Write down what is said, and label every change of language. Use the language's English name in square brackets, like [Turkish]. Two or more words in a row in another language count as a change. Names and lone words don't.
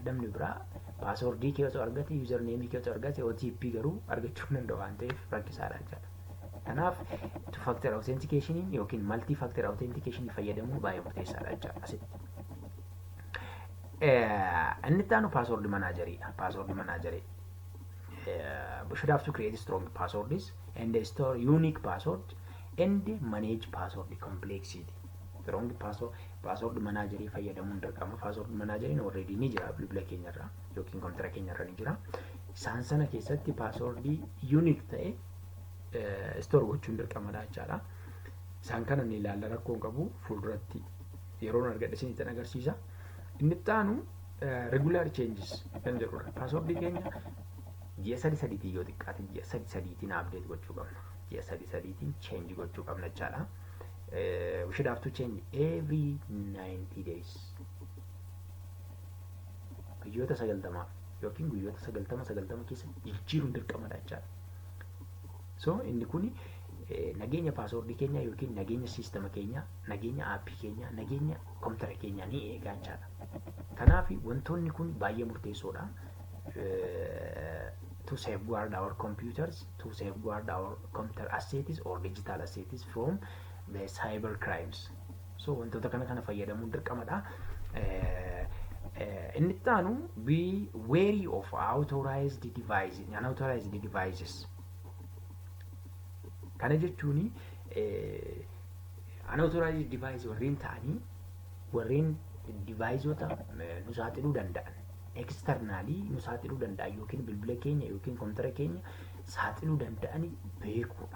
[Oromo] Namni biraa paaswordii kee osoo argate, username kee osoo argate, OTP garuu argachuu hin danda'u waan ta'eef rakkisaadha jechaadha. Kanaaf [English] two factor authentication [Oromo] yookiin [English] multi factor authentication [Oromo] fayyadamuun baay'ee murteessaadha jechaadha asitti. Inni itti aanu password manageridha. Password managerii. [English] We should have to create strong passwords and store unique password and manage password complexity. Strong password [Oromo] managerii fayyadamuun dirqama. Password manageriin already ni jira bilbila keenyarra yookiin kompiitara keenyarra ni jira. Isaan sana keessatti password unique ta'e store gochuun dirqamadha jechaadha. Isaan kana ni ilaalla rakkoon qabu fuulduratti yeroon argadhe isinitti agarsiisa. Inni itti aanu [English] regular changes [Oromo] kan jedhudha. Password keenya ji'a sadiitiin yoo xiqqaate ji'a sadiitiin update gochuu qabna. Ji'a sadiitiin change gochuu qabna jechaadha. [English] We should have to change every 90 days. [Oromo] Guyyoota 90 yookiin guyyoota 90 keessa jijjiiruun dirqamadha jechaadha. So inni kun nageenya password keenya yookiin nageenya sistema keenya, nageenya aappii keenya, nageenya kompiitara keenya ni eegaa jechaadha. Kanaaf wantoonni kun baay'ee murteessoodha. [English] To safeguard our computers, to safeguard our computer assets or digital assets from the cyber crimes. [Oromo] So wantoota kana fayyadamuun dirqamadha. Inni itti aanu [English] be wary of unauthorized devices. [Oromo] Kana jechuun [English] unauthorized device [Oromo] warreen ta'anii warreen deviceota nu saaxiluu danda'an externally nu saaxiluu danda'an yookiin bilbila keenya yookiin kompiitara keenya saaxiluu danda'an beekuudha.